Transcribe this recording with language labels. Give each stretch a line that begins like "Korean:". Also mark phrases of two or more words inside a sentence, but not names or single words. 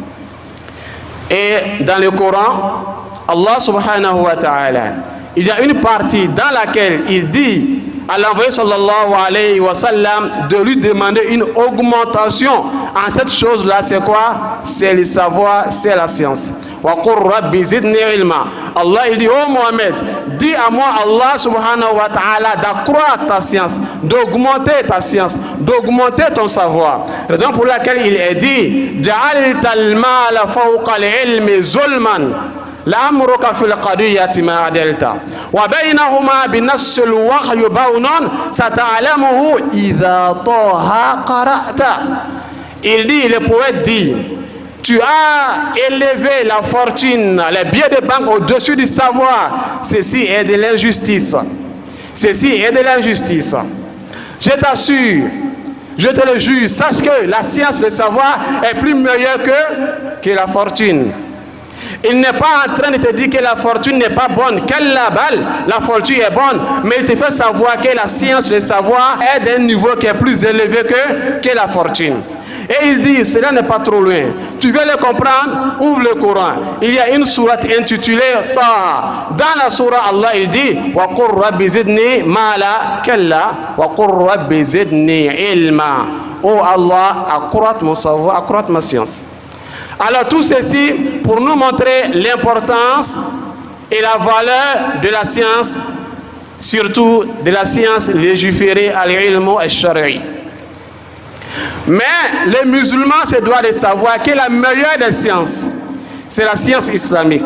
French: Et dans le Coran, Allah
Arabic: سبحانه وتعالى,
French: il y a une partie dans laquelle il dit à l'envoyé
Arabic: صلى الله عليه وسلم
French: de lui demander une augmentation en cette chose-là. C'est quoi? C'est le savoir, c'est la science.
Arabic: وقل ربي زدني علما.
French: Allah il dit, oh Mohamed, dis à moi Allah
Arabic: سبحانه وتعالى
French: d'accroître ta science, d'augmenter ta science, d'augmenter ton savoir. Raison pour laquelle il est dit
Arabic: جعلت المال فوق العلم ظلما لأمرك في القضية ما عدلت وبينهما بنص الوحي بون ستعلمه إذا طه قرأت.
French: Il dit, le poète dit, tu as élevé la fortune, les billets de banque au-dessus du savoir. Ceci est de l'injustice. Ceci est de l'injustice. Je t'assure, je te le jure, sache que la science, le savoir est plus meilleur que la fortune. Il n'est pas en train de te dire que la fortune n'est pas bonne, qu'elle la balle, la fortune est bonne, mais il te fait savoir que la science, le savoir est d'un niveau qui est plus élevé que la fortune. Et il dit, cela n'est pas trop loin. Tu veux le comprendre? Ouvre le Coran. Il y a une sourate intitulée Taha. Dans la sourate, Allah il dit
Arabic: وقل ربي زدني مالا كلا وقل ربي زدني علما.
French: Oh Allah, accroît mon savoir, accroît ma science. Alors tout ceci pour nous montrer l'importance et la valeur de la science, surtout de la science légiférée
Arabic: العلم الشرعي.
French: Mais les musulmans se doivent de savoir que la meilleure des sciences, c'est la science islamique.